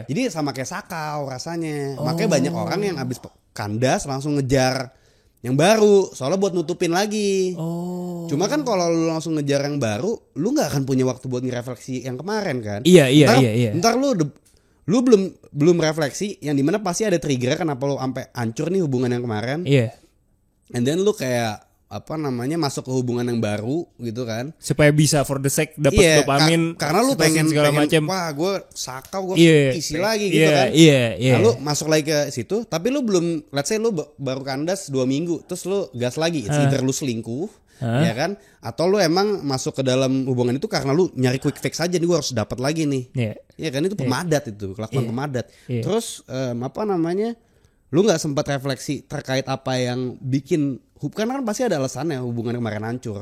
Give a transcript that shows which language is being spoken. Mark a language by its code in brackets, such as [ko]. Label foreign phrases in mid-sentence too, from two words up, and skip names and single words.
[id] Jadi sama kayak sakau rasanya. Makanya banyak orang yang habis kandas langsung ngejar yang baru, soalnya buat nutupin lagi. Cuma kan kalau lu langsung ngejar yang baru, lu nggak akan punya waktu buat ngerefleksi yang kemarin kan. Iya. Ntar lu belum refleksi, yang dimana pasti ada trigger kenapa lu sampai hancur nih hubungan yang kemarin. [en] And then [id] lu kayak masuk ke hubungan yang baru gitu kan, supaya bisa [en] for the sake [id] dapat dopamin, karena lu pengen segala macam. Wah gue sakau, gue isi lagi gitu kan. Lalu masuk lagi ke situ, tapi lu belum, [en] let's say [id] lu baru kandas 2 minggu, terus lu gas lagi, either lu selingkuh ya kan, atau lu emang masuk ke dalam hubungan itu karena lu nyari [en] quick fix [id] aja nih, gue harus dapat lagi nih. Ya kan, itu pemadat itu kelakuan pemadat. Terus lu nggak sempat refleksi terkait apa yang bikin karena kan pasti ada alasannya hubungan kemarin hancur.